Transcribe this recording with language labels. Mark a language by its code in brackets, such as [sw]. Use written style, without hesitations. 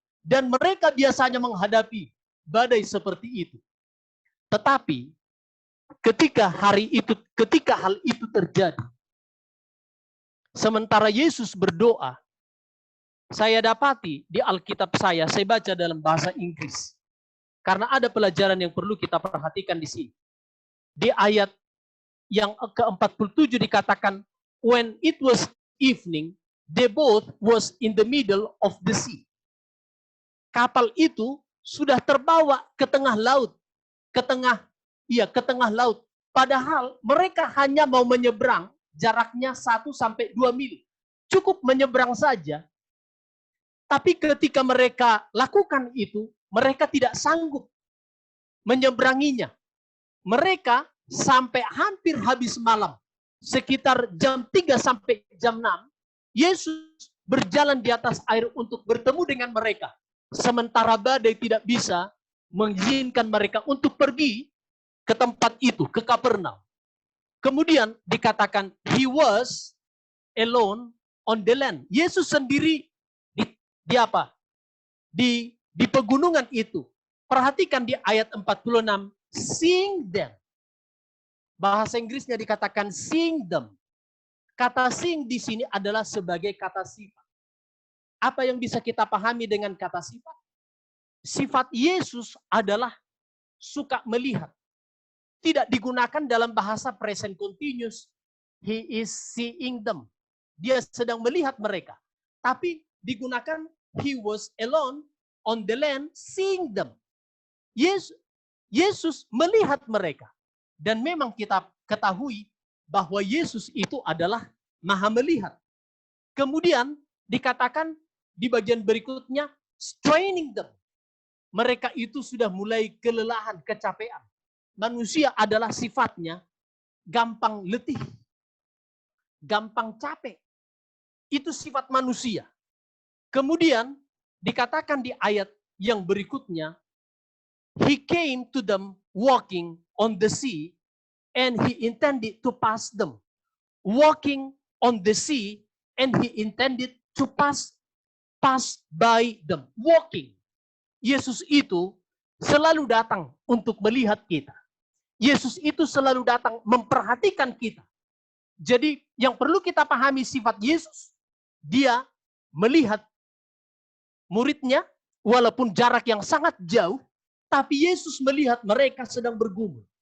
[id] Dan mereka biasanya menghadapi badai seperti itu. Tetapi ketika hal itu terjadi, sementara Yesus berdoa, saya dapati di Alkitab saya baca dalam bahasa Inggris. Karena ada pelajaran yang perlu kita perhatikan di sini. Di ayat yang ke-47 dikatakan, [en] when it was evening, they both was in the middle of the sea. [id] Kapal itu sudah terbawa ke tengah laut. Ke tengah laut. Padahal mereka hanya mau menyeberang jaraknya 1-2 mil. Cukup menyeberang saja. Tapi ketika mereka lakukan itu, mereka tidak sanggup menyeberanginya. Mereka sampai hampir habis malam. Sekitar jam 3 sampai jam 6, Yesus berjalan di atas air untuk bertemu dengan mereka. Sementara badai tidak bisa mengizinkan mereka untuk pergi ke tempat itu, ke Kapernaum. Kemudian dikatakan, [en] he was alone on the land. [id] Yesus sendiri di pegunungan itu. Perhatikan di ayat 46, [en] seeing them. [id] Bahasa Inggrisnya dikatakan [en] seeing them. [id] Kata seeing di sini adalah sebagai kata sifat. Apa yang bisa kita pahami dengan kata sifat? Sifat Yesus adalah suka melihat. Tidak digunakan dalam bahasa [en] present continuous. He is seeing them. [id] Dia sedang melihat mereka. Tapi digunakan [en] he was alone on the land seeing them. [id] Yesus melihat mereka. Dan memang kita ketahui bahwa Yesus itu adalah maha melihat. Kemudian dikatakan di bagian berikutnya, [en] straining them. [id] Mereka itu sudah mulai kelelahan, kecapean. Manusia adalah sifatnya gampang letih, gampang capek. Itu sifat manusia. Kemudian dikatakan di ayat yang berikutnya, [en] he came to them walking on the sea and he intended to pass them. Walking on the sea and he intended to pass by them. Walking. [id] Yesus itu selalu datang untuk melihat kita. Yesus itu selalu datang memperhatikan kita. Jadi yang perlu kita pahami sifat Yesus, dia melihat muridnya walaupun jarak yang sangat jauh, tapi Yesus melihat mereka sedang bergumul.